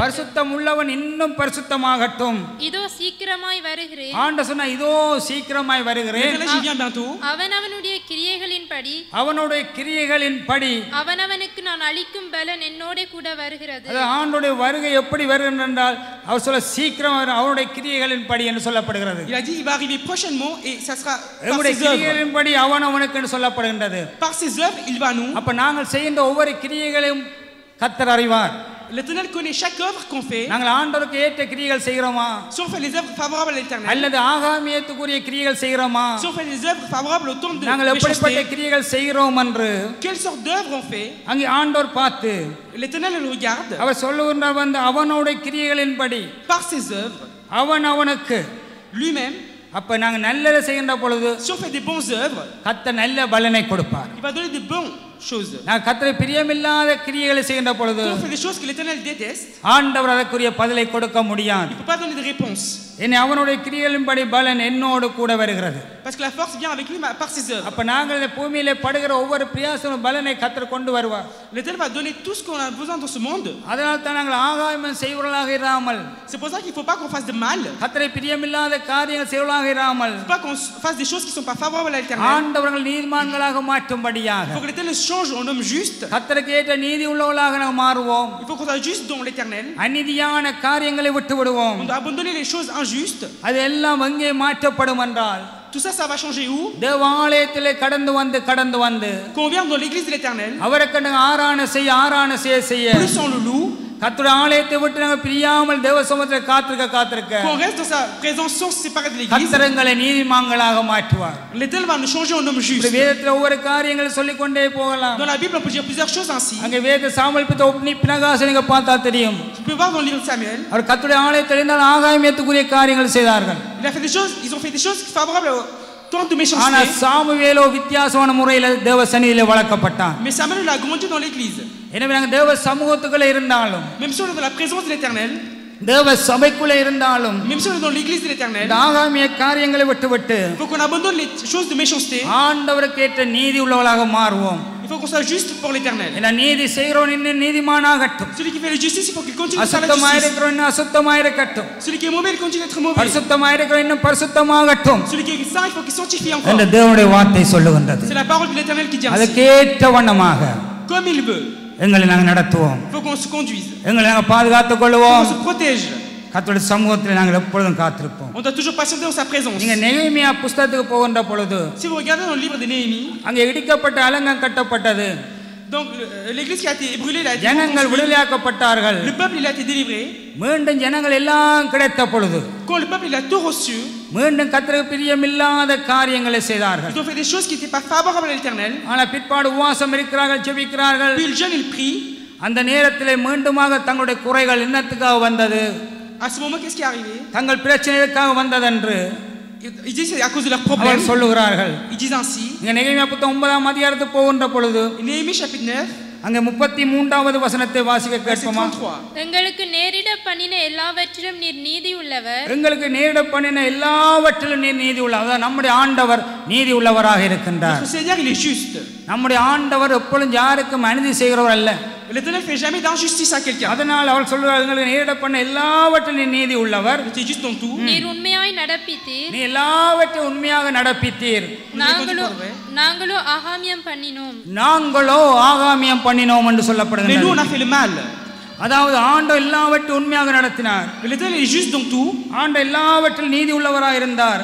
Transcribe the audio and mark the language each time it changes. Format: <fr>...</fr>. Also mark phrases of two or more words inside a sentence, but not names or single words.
<ta>பரிசுத்தம் உள்ளவன் இன்னும் பரிசுத்தமாகட்டும். இதோ சீக்கிரமாய் வருகிறேன். ஆண்டவர் சொன்னா, இதோ சீக்கிரமாய் வருகிறேன்,</ta> <fr>L'Éternel, j'y viens bientôt.</fr> <ta>அவனவனுடைய கிரியைகளின்படி அவனுடைய கிரியைகளின் படி. அவனவனுக்கு நான் அளிக்கும் பலன் என்னோட கூட வருகிறது. அது ஆண்டவருடைய வருகை எப்படி வருகிறது என்றால், அவர் சொல்ல சீக்கிரம் அவருடைய கிரியைகளின் படி என்று சொல்லப்படுகிறது.</ta> <fr>Il a dit, il va arriver prochainement et ça sera par</fr> <ta>நம்முடைய</ta> <fr>ses œuvres.</fr> <ta>கிரியைகளின் படி அவனுக்கு என்று சொல்லப்படுகின்றது.</ta> <fr>Par ses œuvres, il va nous.</fr> <ta>அப்ப நாங்கள் செய்கின்ற ஒவ்வொரு கிரியைகளையும் கர்த்தர் அறிவார்.</ta> <fr>L'Éternel connaît chaque œuvre qu'on fait.</fr> <ta>நாங்கள் ஆண்டவருக்கு ஏற்ற கிரியைகள் செய்கிறோமா,</ta> <fr>Si on fait les œuvres favorables à l'Éternel,</fr> <ta>அல்லது ஆகாமியத்துக்குரிய கிரியைகள் செய்கிறோமா,</ta> <fr>si on fait les œuvres favorables au temps de</fr> <ta>நாங்கள் எப்படிப்பட்ட</ta> <fr>méchanceté,</fr> <ta>கிரியைகள் செய்கிறோம் என்று</ta> <fr>quelle sorte d'œuvre on fait?</fr> <ta>அங்கே ஆண்டவர் பார்த்து</ta> <fr>L'Éternel le regarde.</fr> <ta>அவர் சொல்லுகின்ற வந்து அவனுடைய கிரியைகளின்படி</ta> <fr>Par ses œuvres,</fr> <ta>அவனுக்கு.</ta> <fr>lui-même,</fr> <ta>அப்ப நாங்கள் நல்லதை செய்கின்ற பொழுது</ta> <fr>si on fait des bonnes œuvres,</fr> <ta>கர்த்தர் நல்ல பலனை கொடுப்பார்.</ta> <fr>il va donner de bonnes choses.</fr> <ta>நாங்கள் கர்த்தரை பிரியமில்லாத கிரியைகளை செய்கின்ற பொழுது</ta> <fr>Quand on fait des choses que l'Éternel déteste,</fr> <ta>ஆண்டவர் அதற்குரிய பதிலை கொடுக்க முடியாது.</ta> <fr>il ne peut pas donner de réponse.</fr> <ta>என்னை அவனுடைய கிரியைகளின்படி பலன் என்னோடு கூட வருகிறது.</ta> <fr>Parce que la force vient avec lui par ses œuvres.</fr> <ta>அப்ப நாங்கள் இந்த பூமியிலே படுகிற ஒவ்வொரு பிரயாசமும் பலனை கர்த்தர் கொண்டு வருவார்.</ta> <fr>L'Éternel va donner tout ce qu'on a besoin dans ce monde.</fr> <ta>அதனால் தான் நாங்கள் ஆகாயம் செய்வர்களாக இராமல்,</ta> <fr>C'est pour ça qu'il ne faut pas qu'on fasse de mal. Il</fr> <ta>கர்த்தரை பிரியமில்லாத காரியங்கள் செய்வர்களாக இராமல்,</ta> <fr>ne faut pas qu'on fasse des choses qui ne sont pas favorables à l'Éternel.</fr> <ta>ஆண்டவர்கள் நீதிமான்களாக மாற்றும்படியாக</ta> <fr>Il faut que l'Éternel change en homme juste.</fr> <ta>கர்த்தருக்கு ஏற்ற நீதி உள்ளவர்களாக நாம் மாறுவோம்.</ta> <fr>Il faut qu'on soit juste dans l'Éternel.</fr> <ta>அநீதியான காரியங்களை விட்டு விடுவோம்.</ta> <fr>On doit abandonner les choses injustes.</fr> <ta>அது எல்லாம் எங்கே மாற்றப்படும் என்றால்,</ta> <fr>Tout ça, ça va changer où?</fr> <ta>தேவாலயத்திலே கடந்து வந்து</ta> <fr>Quand on vient dans l'église de l'Éternel,</fr> <ta>அவருக்கு ஆரான செய்ய</ta> <fr>plus on le loue,</fr> <ta>கர்த்தருடைய ஆலயத்தை விட்டு நாங்கள் பிரியாமல் தேவ சமூகத்தில் காத்திருக்க</ta> <fr>qu'on reste dans sa présence sans se séparer de l'église,</fr> <ta>கர்த்தரங்களை நீதிமான்களாக மாற்றுவார்.</ta> <fr>l'Éternel va nous changer en hommes justes.</fr> <ta>வேதத்தில் ஒவ்வொரு காரியங்களை சொல்லிக் கொண்டே போகலாம்.</ta> <fr>Dans la Bible, on peut dire plusieurs choses ainsi.</fr> <ta>அங்கே வேத சாமுவேல் பிதா உப்னி பினகாசை நீங்க பார்த்தா தெரியும்.</ta> <fr>Tu peux voir dans le livre de Samuel,</fr> <ta>அவர் கர்த்தருடைய ஆலயத்தில் இருந்தால் ஆகாயத்துக்குரிய காரியங்கள் செய்தார்கள்.</ta> <fr>ils ont fait des choses favorables au temps de</fr> <ta>ஆனா</ta> <fr>méchanceté.</fr> <ta>சாமுவேலோ வித்தியாசமான முறையில் தேவ சந்நிதியிலே வளர்க்கப்பட்டான்.</ta> <fr>Mais Samuel il a grandi dans l'église.</fr> <ta>எனவே நாங்கள் தேவ சமூகத்துக்குள்ள இருந்தாலும்,</ta> <fr>Même si on est dans la présence de l'Éternel,</fr> <ta>தேவ சபைக்குள்ள இருந்தாலும்,</ta> <fr>même si on est dans l'église de l'Éternel,</fr> <ta>இந்த ஆகாமிய காரியங்களை விட்டு</ta> <fr>il faut qu'on abandonne les choses de méchanceté.</fr> <ta>ஆண்டவருக்கு ஏற்ற நீதி உள்ளவர்களாக மாறுவோம்.</ta> <fr>Il faut qu'on soit juste pour l'Éternel.</fr> <ta>ஏன்னா நீதி செய்கிறவன் இன்னும் நீதிமானாகட்டும்,</ta> <fr>Celui qui fait la justice, il faut qu'il continue de faire la</fr> <ta>அசுத்தமாக</ta> <fr>justice.</fr> <ta>இருக்கிறவன் இன்னும் அசுத்தமாயிருக்கட்டும்,</ta> <fr>Celui qui est mauvais, il continue d'être mauvais.</fr> <ta>பரிசுத்தமாக இருக்கிறவன் இன்னும் பரிசுத்தமாகட்டும்</ta> <fr>Celui qui est saint, il faut qu'il sanctifie</fr> <ta>என்ற</ta> <fr>encore.</fr> <ta>தேவனுடைய வார்த்தை சொல்லுகின்றது.</ta> <fr>C'est la parole de l'Éternel qui dit ainsi.</fr> <ta>அதுக்கேற்ற வண்ணமாக</ta> <fr>Comme il veut.</fr> <ta>எங்களை நாங்கள் நடத்துவோம்,</ta> <fr>Il faut qu'on se conduise.</fr> <ta>எங்களை நாங்கள் பாதுகாத்துக்</ta> <fr>Il faut</fr> <ta>கொள்வோம்.</ta> <fr>qu'on se protège.</fr> <ta>கர்த்தருடைய சமூகத்தில் நாங்கள் எப்பொழுதும் காத்திருப்போம்.</ta> <fr>On doit toujours patienter dans sa présence.</fr> <ta>நீங்க நெகேமியா புஸ்தகத்துக்கு போகின்ற பொழுது</ta> <fr>Si vous regardez dans le livre de Néhémie,</fr> <ta>அங்கே இடிக்கப்பட்ட அலங்கம் கட்டப்பட்டது,</ta> <fr>donc l'église qui a été brûlée, là,</fr> <ta>ஜனங்கள் விடுதலையாக்கப்பட்டார்கள்.</ta> <fr>le peuple il a été délivré.</fr> <ta>மீண்டும் ஜனங்கள் எல்லாம் கிடைத்த பொழுது</ta> <fr>Quand le peuple il a tout reçu,</fr> <ta>மீண்டும் கர்த்தருக்கு பிரியமில்லாத காரியங்களை செய்தார்கள்.</ta> <fr>ils ont fait des choses qui n'étaient pas favorables à l'Éternel.</fr> <ta>ஆனால் பிற்பாடு உபவாசம் இருக்கிறார்கள், ஜெபிக்கிறார்கள்.</ta> <fr>Puis le jeune il prie.</fr> <ta>அந்த நேரத்திலே மீண்டுமாக தங்களுடைய குறைகள் என்னத்துக்காக வந்தது,</ta> <fr>À ce moment, qu'est-ce qui est arrivé?</fr> <ta>தங்கள் பிரச்சனைகளுக்காக வந்ததென்று</ta> <fr>Ils disent c'est à cause de leurs problèmes.</fr> <ta>அவர் சொல்லுகிறார்கள்.</ta> <fr>Ils disent ainsi.</fr> <ta>நீங்க நெகேமியா புத்தகம் 9ஆம் அதிகாரத்துக்கு போகின்ற பொழுது</ta> <fr>Néhémie chapitre 9,</fr> <ta>அங்கே 33வது வசனத்தை வாசிக்க</ta> <fr>verset</fr> <ta>கேட்போமா? 33. எங்களுக்கு நேரிட பண்ணின எல்லாவற்றிலும் நீர் நீதி உள்ளவர். எங்களுக்கு நேரிட பண்ணின எல்லாவற்றிலும் நீர் நீதி உள்ளவர். அதாவது நம்முடைய ஆண்டவர் நீதி உள்ளவராக இருக்கின்றார்.</ta> <fr>Notre Seigneur il est juste.</fr> <ta>நம்முடைய ஆண்டவர் எப்பொழுதும் யாருக்கும் அநீதி செய்கிறவர் அல்ல.</ta> <fr>L'Éternel fait jamais d'injustice à quelqu'un.</fr> <ta>அதனால் அவர் சொல்றார், எங்களுக்கு நேரிட பண்ண எல்லாவற்றிலும் நீர் நீதி உள்ளவர்.</ta> <fr>C'est juste dans tout.</fr> <ta>நீர் உண்மையாய் நடப்பித்தீர். நீ எல்லாவற்றையும் உண்மையாக நடப்பித்தீர். நாங்களோ ஆகாமியம் பண்ணினோம். நாங்களோ ஆகாமியம் பண்ணினோம் என்று</ta> <fr>Mais nous on</fr> <ta>சொல்லப்படுகிறது.</ta> <fr>a fait le mal.</fr> <ta>அதாவது ஆண்டவர் எல்லாவற்றையும் உண்மையாக நடத்தினார்.</ta> <fr>L'Éternel est juste dans tout.</fr> <ta>ஆண்டவர் எல்லாவற்றிலும் நீதி உள்ளவராக இருந்தார்.</ta>